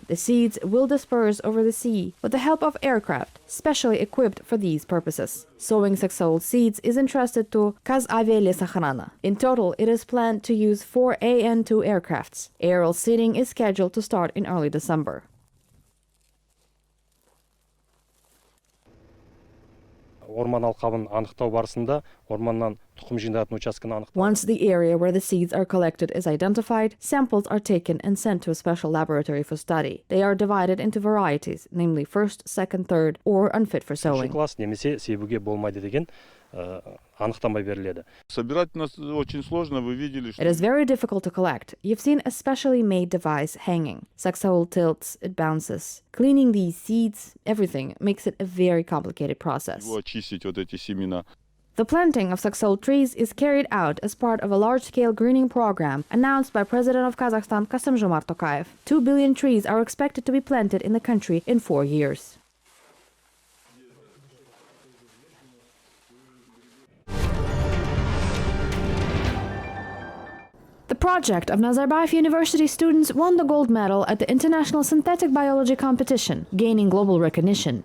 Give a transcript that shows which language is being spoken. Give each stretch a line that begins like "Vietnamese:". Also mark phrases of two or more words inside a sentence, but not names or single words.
English: The seeds will disperse over the sea with the help of aircraft, specially equipped for these purposes. Sowing Saxaul seeds is entrusted to Qazakh. In total, it is planned to use 4 AN-2 aircrafts. Aerial seeding is scheduled to start in early December.
Kazakh: Орман алқабын анықтау барысында орманнан тұқым жиналатын учаскені анықтау.
English: Once the area where the seeds are collected is identified, samples are taken and sent to a special laboratory for study. They are divided into varieties, namely first, second, third, or unfit for sowing.
Kazakh: Класс немесе себуге болмайды деген анықтама беріледі.
Russian: Собирать у нас очень сложно, вы видели, что...
English: It is very difficult to collect. You've seen a specially made device hanging. Saxaul tilts, it bounces. Cleaning these seeds, everything, makes it a very complicated process.
Russian: Его очистить вот эти семена.
English: The planting of Saxaul trees is carried out as part of a large-scale greening program announced by President of Kazakhstan, Kassym-Jomart Tokayev. 2 billion trees are expected to be planted in the country in 4 years. The project of Nazarbayev University students won the gold medal at the International Synthetic Biology Competition, gaining global recognition.